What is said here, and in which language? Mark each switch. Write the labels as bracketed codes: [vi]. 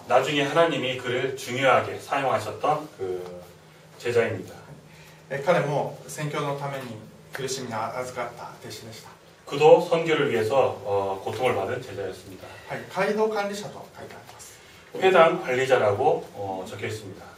[ko] 나중에 하나님이 그를 중요하게 사용하셨던 그 제자입니다. [ja] 彼も宣教のために苦しみに預かった弟子でした。 [ko] 그도 선교를 위해서 고통을 받은 제자였습니다. [ja] はい、街道管理者と書いてあります。 [ko] 회당 관리자라고 적혀 있습니다.